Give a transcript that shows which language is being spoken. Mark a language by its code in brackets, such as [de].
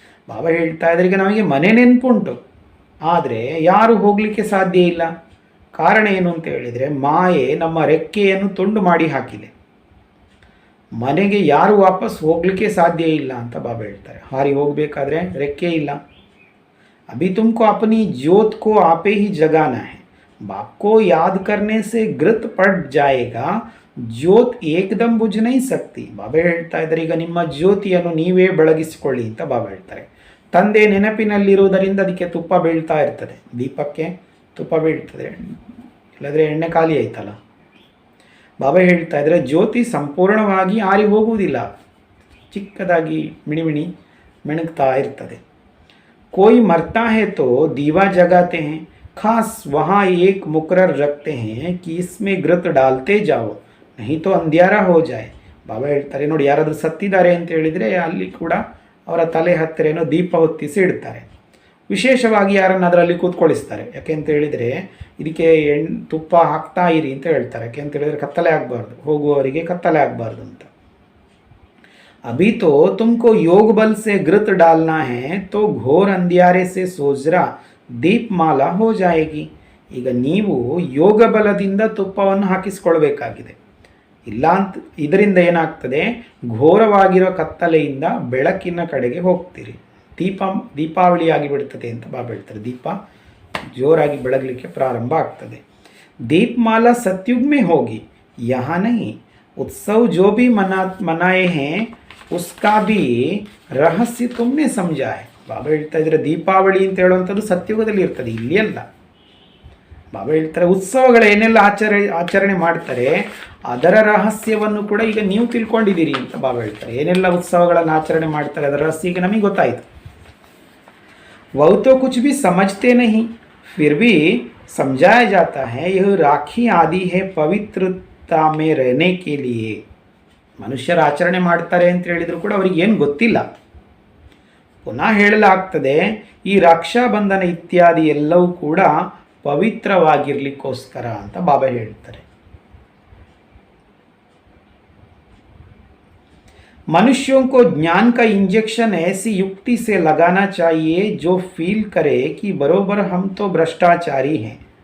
[kn] ಬಾಬಾ ಹೇಳ್ತಾ ಇದ್ದಾರೆ, ಈಗ ನಮಗೆ ಮನೆ ನೆನಪುಂಟು, ಆದರೆ ಯಾರು ಹೋಗಲಿಕ್ಕೆ ಸಾಧ್ಯ ಇಲ್ಲ. ಕಾರಣ ಏನು ಅಂತ ಹೇಳಿದರೆ, ಮಾಯೆ ನಮ್ಮ ರೆಕ್ಕೆಯನ್ನು ತುಂಡು ಮಾಡಿ ಹಾಕಿದೆ. ಮನೆಗೆ ಯಾರು ವಾಪಸ್ ಹೋಗಲಿಕ್ಕೆ ಸಾಧ್ಯ ಇಲ್ಲ ಅಂತ ಬಾಬಾ ಹೇಳ್ತಾರೆ. ಹಾರಿ ಹೋಗಬೇಕಾದ್ರೆ ರೆಕ್ಕೆ ಇಲ್ಲ. [hi] अभी तुमको अपनी ज्योत को आपे ही जगाना है. बाप को याद करने से घृत पड़ जाएगा, ಜ್ಯೋತ್ ಏಕದಂ ಬುಜ್ ನೈ ಸಕ್ತಿ. [kn] ಬಾಬಾ ಹೇಳ್ತಾ ಇದ್ದಾರೆ, ಈಗ ನಿಮ್ಮ ಜ್ಯೋತಿಯನ್ನು ನೀವೇ ಬೆಳಗಿಸಿಕೊಳ್ಳಿ ಅಂತ ಬಾಬಾ ಹೇಳ್ತಾರೆ. ತಂದೆ ನೆನಪಿನಲ್ಲಿರುವುದರಿಂದ ಅದಕ್ಕೆ ತುಪ್ಪ ಬೀಳ್ತಾ ಇರ್ತದೆ, ದೀಪಕ್ಕೆ ತುಪ್ಪ ಬೀಳ್ತದೆ, ಇಲ್ಲದ್ರೆ ಎಣ್ಣೆ ಖಾಲಿ ಆಯ್ತಲ್ಲ. ಬಾಬಾ ಹೇಳ್ತಾ ಇದ್ದಾರೆ, ಜ್ಯೋತಿ ಸಂಪೂರ್ಣವಾಗಿ ಆರಿ ಹೋಗುವುದಿಲ್ಲ, ಚಿಕ್ಕದಾಗಿ ಮಿಣಿಮಿಣಿ ಮೆಣಗ್ತಾ ಇರ್ತದೆ. [hi] कोई मरता है तो दीवा जगाते हैं, खास वहाँ एक मुकर्रर रखते हैं कि इसमें घृत डालते जाओ नहीं तो अंधियारा हो जाए. [kn] ಬಾಬಾ ಹೇಳ್ತಾರೆ, ನೋಡಿ, ಯಾರಾದರೂ ಸತ್ತಿದ್ದಾರೆ ಅಂತ ಹೇಳಿದರೆ ಅಲ್ಲಿ ಕೂಡ ಅವರ ತಲೆ ಹತ್ತಿರ ಏನೋ ದೀಪ ಹೊತ್ತಿಸಿ ಇಡ್ತಾರೆ. ವಿಶೇಷವಾಗಿ ಯಾರನ್ನು ಅದರಲ್ಲಿ ಕೂತ್ಕೊಳಿಸ್ತಾರೆ. ಯಾಕೆ ಅಂತ ಹೇಳಿದರೆ ಇದಕ್ಕೆ ತುಪ್ಪ ಹಾಕ್ತಾ ಇರಿ ಅಂತ ಹೇಳ್ತಾರೆ. ಯಾಕೆ ಅಂತ ಹೇಳಿದರೆ ಕತ್ತಲೆ ಆಗಬಾರ್ದು, ಹೋಗುವವರಿಗೆ ಕತ್ತಲೆ ಆಗಬಾರ್ದು ಅಂತ. [hi] अभी तो तुमको योग बल से घृत डालना है तो घोर अंधियारे से सोजरा दीपमाला हो जाएगी. [kn] ಈಗ ನೀವು ಯೋಗ ಬಲದಿಂದ ತುಪ್ಪವನ್ನು ಹಾಕಿಸ್ಕೊಳ್ಬೇಕಾಗಿದೆ. ಇಲ್ಲ ಅಂತ ಇದರಿಂದ ಏನಾಗ್ತದೆ, ಘೋರವಾಗಿರೋ ಕತ್ತಲೆಯಿಂದ ಬೆಳಕಿನ ಕಡೆಗೆ ಹೋಗ್ತೀರಿ, ದೀಪಾವಳಿ ಆಗಿಬಿಡ್ತದೆ ಅಂತ ಬಾಬಾ ಹೇಳ್ತಾರೆ. ದೀಪ ಜೋರಾಗಿ ಬೆಳಗಲಿಕ್ಕೆ ಪ್ರಾರಂಭ ಆಗ್ತದೆ. [hi] ದೀಪಮಾಲಾ ಸತ್ಯುಗ್ ಮೇ ಹೋಗಿ, ಯಹಾ ನಹಿ. उत्सव जो भी मनाए हैं उसका भी ರಹಸ್ಯ ತುಮ್ನೆ ಸಮಜಾ ಹೈ. [kn] ಬಾಬಾ ಹೇಳ್ತಾ ಇದ್ರೆ, ದೀಪಾವಳಿ ಅಂತ ಹೇಳುವಂಥದ್ದು ಸತ್ಯುಗದಲ್ಲಿ ಇರ್ತದೆ, ಇಲ್ಲಿ ಅಲ್ಲ. ಬಾಬಾ ಹೇಳ್ತಾರೆ, ಉತ್ಸವಗಳು ಏನೆಲ್ಲ ಆಚರಣೆ ಮಾಡ್ತಾರೆ ಅದರ ರಹಸ್ಯವನ್ನು ಕೂಡ ಈಗ ನೀವು ತಿಳ್ಕೊಂಡಿದ್ದೀರಿ ಅಂತ ಬಾಬಾ ಹೇಳ್ತಾರೆ. ಏನೆಲ್ಲ ಉತ್ಸವಗಳನ್ನು ಆಚರಣೆ ಮಾಡ್ತಾರೆ ಅದರ ರಹಸ್ಯ ಈಗ ನಮಗೆ ಗೊತ್ತಾಯಿತು. [hi] वह तो कुछ भी समझते नहीं फिर भी समझाया जाता है, यह राखी आदि है पवित्रता में रहने के लिए. [kn] ಮನುಷ್ಯರು ಆಚರಣೆ ಮಾಡ್ತಾರೆ ಅಂತ ಹೇಳಿದ್ರು ಕೂಡ ಅವರಿಗೆ ಏನು ಗೊತ್ತಿಲ್ಲ. ಪುನಃ ಹೇಳಲಾಗ್ತದೆ, ಈ ರಕ್ಷಾಬಂಧನ ಇತ್ಯಾದಿ ಎಲ್ಲವೂ ಕೂಡ ಪವಿತ್ರವಾಗಿರ್ಲಿಕ್ಕೋಸ್ಕರ ಅಂತ ಬಾಬಾ ಹೇಳ್ತಾರೆ. [hi] मनुष्यों को ज्ञान का इंजेक्शन ऐसी युक्ति से लगाना चाहिए जो फील करे कि बरोबर हम तो भ्रष्टाचारी हैं.